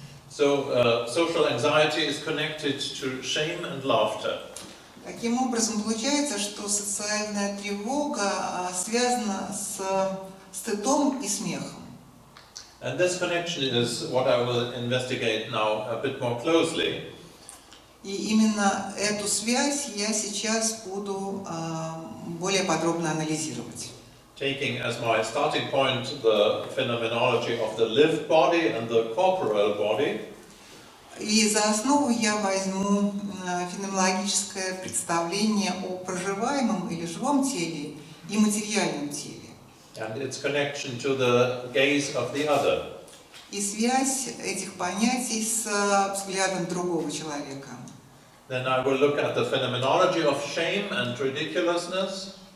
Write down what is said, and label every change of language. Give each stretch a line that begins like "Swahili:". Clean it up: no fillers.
English: So, social anxiety is connected to shame and laughter.
Russian: Таким образом, получается, что социальная тревога связана с стыдом и смехом.
English: And this connection is what I will investigate now a bit more closely.
Russian: И именно эту связь я сейчас буду более подробно анализировать.
English: Taking as my starting point the phenomenology of the lived body and the corporeal body.
Russian: И за основу я возьму феноменологическое представление о проживаемом или живом теле и материальном теле.
English: And its connection to the gaze of the other.
Russian: И связь этих понятий с взглядом другого человека.
English: Then I will look at the phenomenology of shame and ridiculousness.